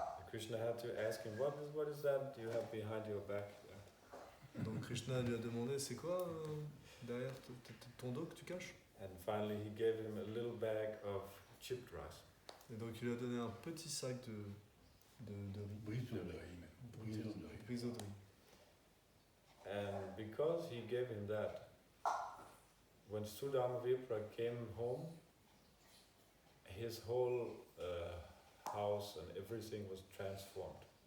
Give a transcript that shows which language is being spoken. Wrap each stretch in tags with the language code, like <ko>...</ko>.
<en>Krishna had to ask him, what is that you have behind your back there?</en> <fr>Et donc Krishna lui a demandé, c'est quoi derrière ton dos que tu caches?</fr> <en>And finally he gave him a little bag of chipped rice.</en> <fr>Et donc il lui a donné un petit sac de riz. Brise de riz, même. Brise de riz. Briseau de riz.</fr> <en>And because he gave him that, when Sudama Vipra came home, his whole house and everything was transformed.</en>